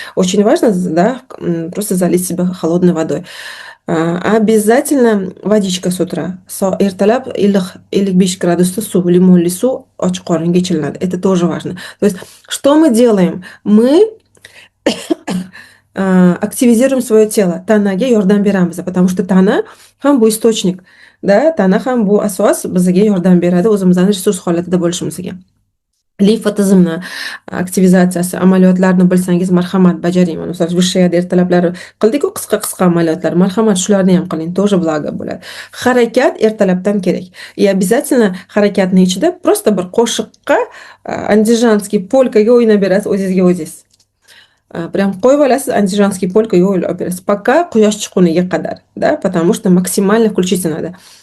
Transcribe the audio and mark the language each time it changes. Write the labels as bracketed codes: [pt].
[ru] Очень важно, да, просто залить себя холодной водой. Обязательно водичка с утра. [uz] Ertalab 55 gradusda suv, limonli suv och qoringa ichilinadi. [ru] Это тоже важно. То есть, что мы делаем? Мы активизируем свое тело. [uz] Tanaga yordam beramiz, [ru] потому что [uz] tana ham bu источник. Da, tana ham bu asos bizga yordam beradi o'zimizning resurs holatida bo'lishimizga. Limfa tizimni aktivizatsiyasi, amaliyotlarni bilsangiz marhamat bajaring. Masalan, vishshayada ertalablari qildik-ku qisqa amaliyotlar. Marhamat shularni ham qiling, [ru] тоже благо [uz] bo'ladi. Harakat ertalabdan kerak. И обязательно harakatning ichida просто bir qo'shiqqa andijanskiy polkaga o'ynab berasiz o'zingizga o'zingiz. Прям qo'yib olasiz andijanskiy polkaga o'ylab berasiz. [ru] Пока [uz] quyosh chiqquniga qadar, [ru] да, потому что максимально включить надо.